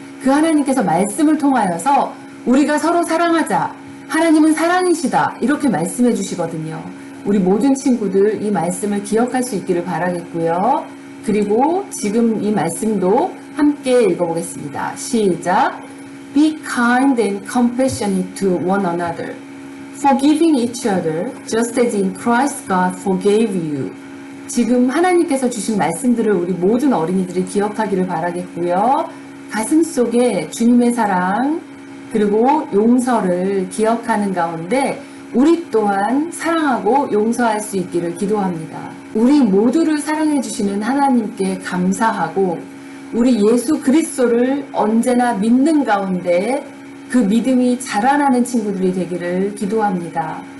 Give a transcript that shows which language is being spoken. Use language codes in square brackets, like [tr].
[ko] 그 하나님께서 말씀을 통하여서 우리가 서로 사랑하자. 하나님은 사랑이시다. 이렇게 말씀해 주시거든요. 우리 모든 친구들 이 말씀을 기억할 수 있기를 바라겠고요. 그리고 지금 이 말씀도 함께 읽어보겠습니다. 시작! [en] Be kind and compassionate to one another, forgiving each other, just as in Christ God forgave you. [ko] 지금 하나님께서 주신 말씀들을 우리 모든 어린이들이 기억하기를 바라겠고요. 가슴 속에 주님의 사랑 그리고 용서를 기억하는 가운데 우리 또한 사랑하고 용서할 수 있기를 기도합니다. 우리 모두를 사랑해 주시는 하나님께 감사하고 우리 예수 그리스도를 언제나 믿는 가운데 그 믿음이 자라나는 친구들이 되기를 기도합니다.